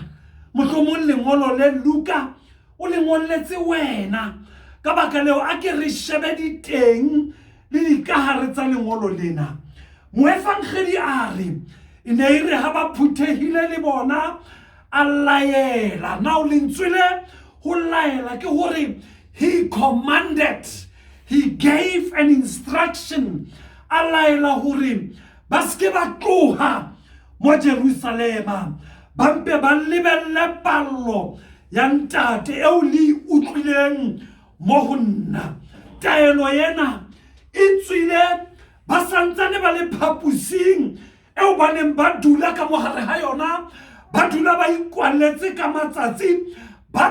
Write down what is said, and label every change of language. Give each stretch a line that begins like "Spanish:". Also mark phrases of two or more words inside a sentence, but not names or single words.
Southern Sotho: Mohlomong lengolo le Luka o le ngolletse wena ka baka leo a ke re shebe diteng le dikahare tsa lengolo lena. Moefangedi a re e ne e re ha ba phuthehile le bona a laela.
English: Now
Southern Sotho: lentswele ho laela ke hore
English: he commanded, he gave an instruction.
Southern Sotho: A laela hore ba ske ba tloha mo Jerusalema ba mpe ba lebelle pallo ya ntate eo le utlwileng mo ho nna. Taelo yena e tswile ba santsane ba le phapusing eo ba neng ba dula ka mohare ha yona, ba dula ba ikwalletse ka matsatsi, ba